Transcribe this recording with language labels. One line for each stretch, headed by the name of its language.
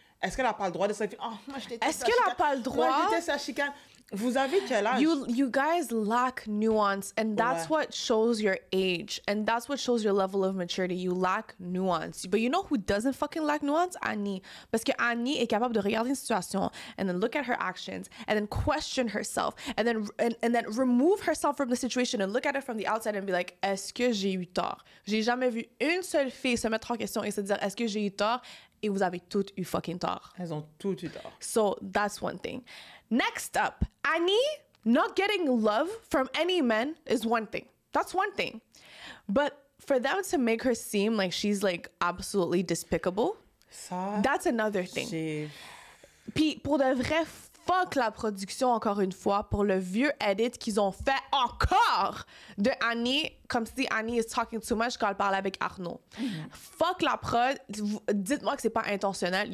French: Est-ce qu'elle n'a pas le droit de se dire, oh, moi je déteste Est-ce qu'elle n'a pas le droit? Moi je déteste la chicane. Vous avez quel âge?
English: You guys lack nuance, and that's what shows your age, and that's what shows your level of maturity. You lack nuance. But you know who doesn't fucking lack nuance? Annie.
French: Parce que Annie est capable de regarder une situation
English: and then look at her actions and then question herself and then remove herself from the situation and look at it from the outside and be like,
French: est-ce que j'ai eu tort? J'ai jamais vu une seule fille se mettre en question et se dire, est-ce que j'ai eu tort? Et vous avez toutes eu fucking tort. Elles ont toutes eu tort.
English: So that's one thing. Next up, Annie not getting love from any men is one thing. That's one thing. But for them to make her seem like she's like absolutely despicable, that's another thing.
French: Puis pour de vrai, fuck la production encore une fois pour le vieux edit qu'ils ont fait encore de Annie, comme si Annie
English: is talking too much
French: quand elle parle avec Arnaud. Fuck la prod. Dites-moi que c'est pas intentionnel.